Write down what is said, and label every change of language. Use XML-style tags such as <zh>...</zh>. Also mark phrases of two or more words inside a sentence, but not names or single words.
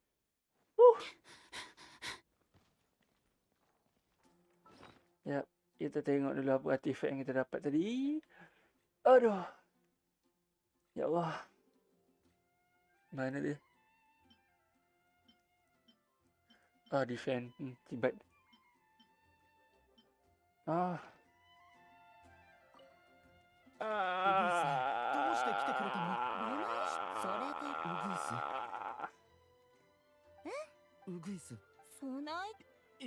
<ms>Yap. Kita tengok dulu apa artifact yang kita dapat tadi. Aduh. Ya Allah. Mana dia? Defend. Tibat.</ms> <ja>どうして来てくれたの？それでウグイス。そない</ja>